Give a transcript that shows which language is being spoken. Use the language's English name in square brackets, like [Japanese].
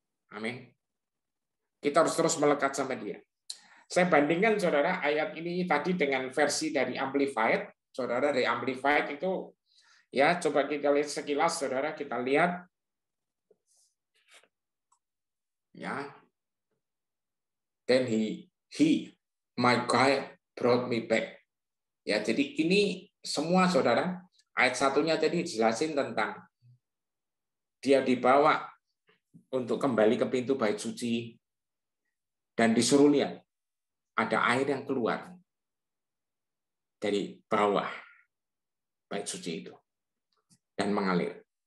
[Indonesian] Amin. Kita harus terus melekat sama Dia. Saya bandingkan, saudara, ayat ini tadi dengan versi dari Amplified. Saudara, dari Amplified itu, ya coba kita lihat sekilas, saudara, kita lihat. [English] Ya, then my guide brought me back. [Indonesian] Ya, jadi ini semua, saudara, ayat satunya tadi dijelasin tentang dia dibawa untuk kembali ke pintu bait suci dan disuruh lihat ada air yang keluar dari bawah bait suci itu dan mengalir.